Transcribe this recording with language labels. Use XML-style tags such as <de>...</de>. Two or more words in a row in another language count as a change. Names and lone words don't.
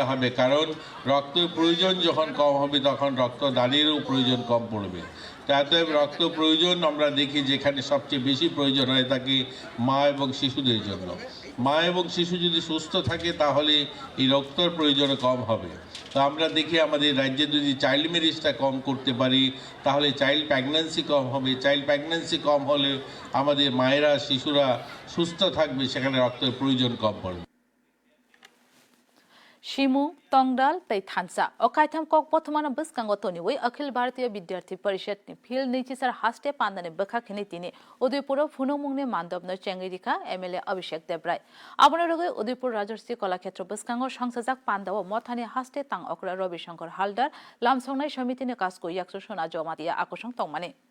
<bn>হবে কারণ রক্তের প্রয়োজন যখন কম হবে তখন রক্তদানেরও প্রয়োজন কম পড়বে তাতে রক্ত প্রয়োজন আমরা দেখি যেখানে সবচেয়ে বেশি প্রয়োজন হয় তাকে মা এবং শিশুদের জন্য মা এবং শিশু যদি সুস্থ থাকে তাহলে এই রক্তের প্রয়োজন কম হবে তো আমরা দেখি আমাদের রাজ্যে যদি</bn> <en>child marriage</en> <bn>কম করতে পারি তাহলে</bn> <en>child pregnancy</en> <bn>কম হবে</bn> <en>child pregnancy</en> <bn>কম হলে আমাদের মায়েরা শিশুরা সুস্থ থাকবে সেখানে রক্তের প্রয়োজন কম পড়বে</bn> <trp>Shimu Tongdal tai Thansa Okaitham kok bothmana buskango toniwi Akhil Bharatiya Vidyarthi Parishad ni phil nichisar haste pandane bakha khini tini Udaipur phunumungni mandobno chengirika MLA Abhishek Debrai Abonoruge Udaipur Rajarsi Kolakhetra buskango sangsajak pandawo mothani haste tang okra Ravi Shankar Haldar lamsongnai samitini kasko yakso sona joma dia akosong tongmani</trp>